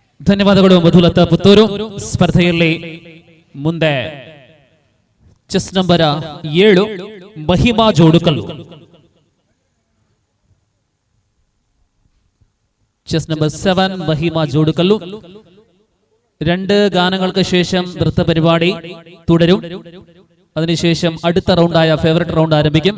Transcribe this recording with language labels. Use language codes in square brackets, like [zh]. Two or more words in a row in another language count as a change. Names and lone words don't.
[kn] ಧನ್ಯವಾದಗಳು ಮಧುಲತಾ ಪುತ್ತೂರು. ಸ್ಪರ್ಧೆಯಲ್ಲಿ ಮುಂದೆ ಚೆಸ್ ನಂಬರ್ 7 ಮಹಿಮಾ ജോടുകല്ലു. [ml] ചെസ് നമ്പർ 7 മഹിമ ജോടുകല്ലു. 2 ഗാനങ്ങൾക്ക് ശേഷം നൃത്ത പരിപാടി തുടരും. അതിനുശേഷം അടുത്ത റൗണ്ടായ ഫേവറേറ്റ് റൗണ്ട് ആരംഭിക്കും.